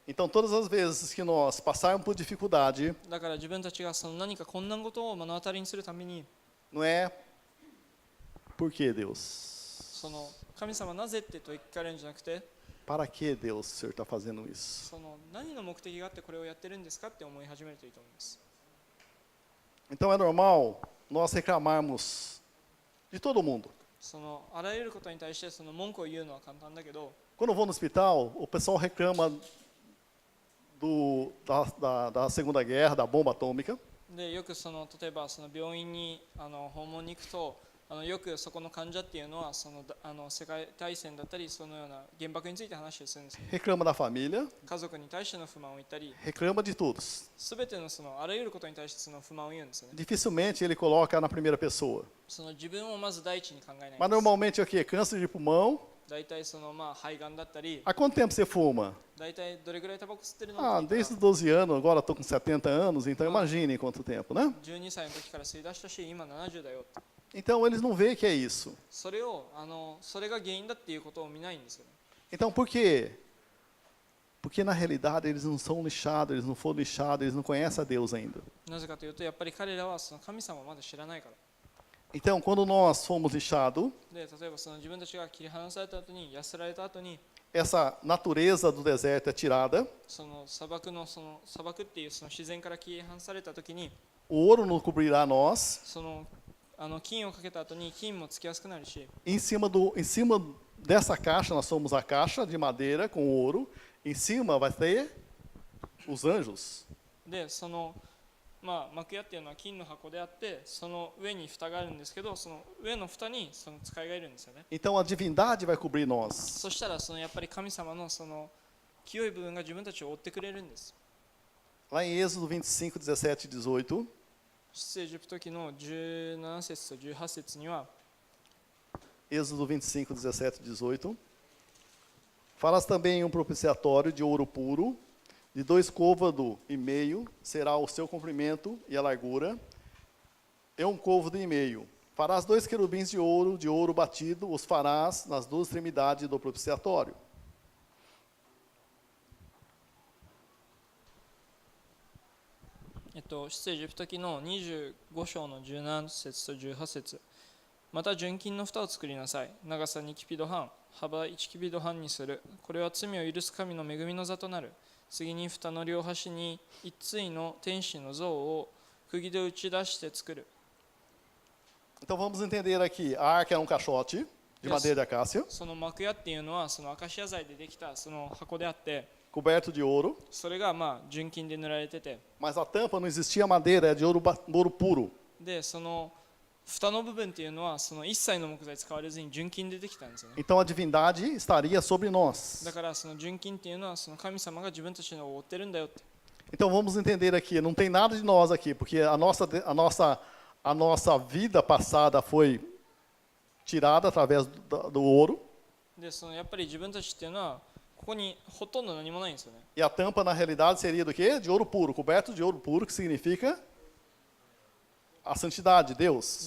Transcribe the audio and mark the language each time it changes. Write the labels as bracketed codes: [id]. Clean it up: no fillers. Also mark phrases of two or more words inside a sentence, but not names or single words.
[pt] Então, todas as vezes que nós passarmos por dificuldade, [ja] だから自分たちがその何か困難事を目の当たりにするために、 [pt] não é por que Deus? [ja] その神様なぜってと聞かれるんじゃなくて、 [pt] Para que Deus, o Senhor está fazendo isso? [ja] その何の目的があってこれをやってるんですかって思い始めるといいと思います。 [pt] Então, é normal nós reclamarmos de todo mundo. [ja] そのあらゆることに対してその文句を言うのは簡単だけど、 [pt] Quando eu vou no hospital, o pessoal reclama da Segunda Guerra, da bomba atômica. [ja] でよくその例えばその病院に訪問に行くと、よくそこの患者っていうのはその世界大戦だったりそのような原爆について話をするんです。 [pt] Reclama da família, [ja] 家族に対しての不満を言ったり、 [pt] reclama de tudo. [ja] すべてのそのあらゆることに対してその不満を言うんですよね。 [pt] Dificilmente ele coloca na primeira pessoa. [ja] その自分をまず第一に考えないん [pt] Mas [ja] です。 [pt] normalmente é o quê? Câncer de pulmão. [ja] 大体そのまあ肺がんだったり、 [pt] Há quanto tempo você fuma? [ja] 大体どれぐらいタバコ吸ってるの [pt] Ah, [ja] って言った [pt] desde [ja] ら [pt] os 12 anos, agora estou com 70 anos, então imagine quanto tempo, né? [ja] 12 歳の時から吸い出したし、今70だよって。 [pt] Então eles não veem que é isso. [ja] それをそれが原因だっていうことを見ないんですよね。 [pt] Então por quê? Porque na realidade eles não são lixados, eles não foram lixados, eles não conhecem a Deus ainda. [ja] なぜかというと、やっぱり彼らはその神様をまだ知らないから。 [pt] Então quando nós fomos lixados, [ja] で例えばその自分たちが切り離された後に、痩せられた後に、 [pt] essa natureza do deserto é tirada, [ja] その砂漠っていうその自然から切り離された時に、 [pt] o ouro não cobrirá nós, [ja] その金をかけた後に金もつきやすくなるし、 [pt] em cima dessa caixa nós somos a caixa de madeira com ouro, em cima vai ter os anjos. [ja] でそのまあ幕屋っていうのは金の箱であって、その上に蓋があるんですけど、その上の蓋にその使いがいるんですよね。 [pt] Então a divindade vai cobrir nós. [ja] そしたらそのやっぱり神様のその清い部分が自分たちを覆ってくれるんです。 [pt] Lá em Êxodo 25, 17 e 18, [ja] 出エジプト記の17節と18節には、 [pt] Êxodo 25, 17 e 18, farás também um propiciatório de ouro puro, de 2 côvados e meio será o seu comprimento e a largura, e 1 côvado e meio. Farás 2 querubins de ouro batido, os farás nas 2 extremidades do propiciatório. [ja] 出エジプト記の25章の17節と18節。また純金の蓋を作りなさい。長さ2キビド半、幅1キビド半にする。これは罪を許す神の恵みの座となる。次に蓋の両端に一対の天使の像を釘で打ち出して作る。 [pt] Então vamos entender aqui, a arca é um caixote de madeira de acácia, [ja] その幕屋っていうのはそのアカシア材でできたその箱であって、 [pt] coberto de ouro, [ja] それがまあ純金で塗られてて、 [pt] mas a tampa não existia madeira, é de ouro puro. [ja] でその蓋の部分っていうのはその一切の木材使われずに純金でできたんですよね。 [pt] Então a divindade estaria sobre nós. [ja] だからその純金っていうのはその神様が自分たちを覆ってるんだよって。 [pt] Então vamos entender aqui, não tem nada de nós aqui, porque a nossa vida passada foi tirada através do ouro, [ja] でそのやっぱり自分たちっていうのはここにほとんど何もないんですよね。 [pt] e a tampa na realidade seria do quê? De ouro puro, coberto de ouro puro, que significa a santidade de Deus.